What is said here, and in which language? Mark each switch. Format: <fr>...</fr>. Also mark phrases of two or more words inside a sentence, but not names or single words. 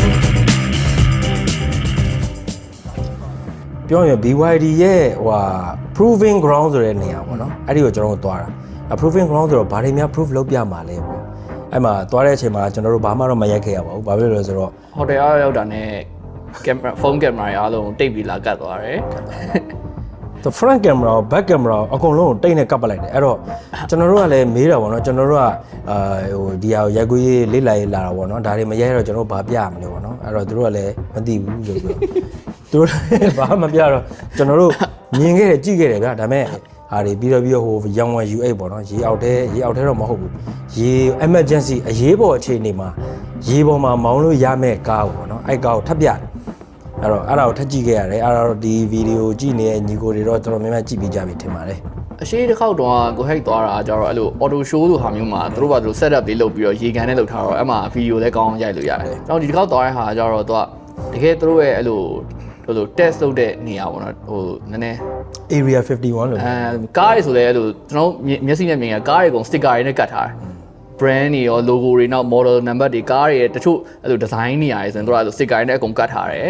<my>ပြောရင် BYD ရဲ့ဟို</my> <en>proving ground</en> <my>ဆိုတဲ့နေရာပေါ့နော်အဲ့ဒီကိုကျွန်တော်တို့သွားတာ</my> <en>proving ground</en> <my>ဆိုတော့ဘာတွေများ proof လုပ်ပြမှာလဲပေါ့အဲ့မှာသွားတဲ့အချိန်မှာကျွန်တော်တို့ဘာမှတော့မရိုက်ခဲ့ရပါဘူးဘာဖြစ်လို့လဲဆိုတော့ ဟိုတယ်အားရောက်တာနဲ့ကင်မရာဖုန်းကင်မရာအားလုံးတိတ်ပြီးလာကတ်သွားတယ်</my> <en>the front camera back camera</en> <my>အကုန်လုံးကိုတိတ်နဲ့ကပ်ပလိုက်တယ်အဲ့တော့ကျွန်တော်တို့ကလည်းမေးတာပေါ့နော်ကျွန်တော်တို့ကဟိုဒီဟာရိုက်ကူးရေးလေးလာရေးလာတာပေါ့ နော်ဒါတွေမရိုက်တော့ကျွန်တော်တို့ဘာပြရမလဲပေါ့နော်အဲ့တော့သူတို့ကလည်းမသိဘူးဆိုပြီးသူတို့ဘာမှမပြတော့ကျွန်တော်တို့မြင်ခဲ့တယ်ကြည့်ခဲ့တယ်ဗျာဒါပေမဲ့ဟာတွေပြီးတော့ဟိုရောင်ဝမ် U8 ပေါ့နော်ရေအောက်ထဲတော့မဟုတ်ဘူးရေ emergency အရေးပေါ်အခြေအနေမှာရေပေါ်မှာမောင်းလို့ရမယ့်ကားပေါ့နော်အဲ့ကားကိုထပ်ပြတယ်အဲ့တော့အဲ့ဒါကိုထပ်ကြည့်ခဲ့ရတယ်အဲ့ဒါတော့ဒီဗီဒီယိုကြည့်နေတဲ့ညီကိုတွေတော့တော်တော်များများကြည့်ပြီးကြပြီထင်ပါတယ် အရှိတစ်ခေါက်တော့ကိုဟိတ်သွားတာကျတော့အဲ့လို</my> <en>auto show</en> <my>လိုဟာမျိုးမှာသူတို့ဘာလို့</my> <en>set up</en> <my>လေးလုပ်ပြီးတော့ရေကန်နဲ့လုပ်ထားတော့အဲ့မှာဗီဒီယိုလည်းကောင်းရိုက်လို့ရတယ်ကျွန်တော်ဒီတစ်ခေါက်သွားတဲ့ဟာကျတော့သူကတကယ်သူတို့ရဲ့အဲ့လို test လုပ်တဲ့နေရာပေါ့နော်ဟိုနည်းနည်း area 51လို့ ကားတွေဆိုလည်းအဲ့လိုကျွန်တော်မျက်စိနဲ့မြင်ရကားတွေကုန် sticker တွေနဲ့ကတ်ထားတယ် brand တွေရော logo တွေနောက်</my> <en>model number</en> <my>တွေကားတွေတချို့အဲ့လို design နေရာတွေဆိုရင်တို့အဲ့လို sticker တွေနဲ့အကုန်ကတ်ထားတယ်</my>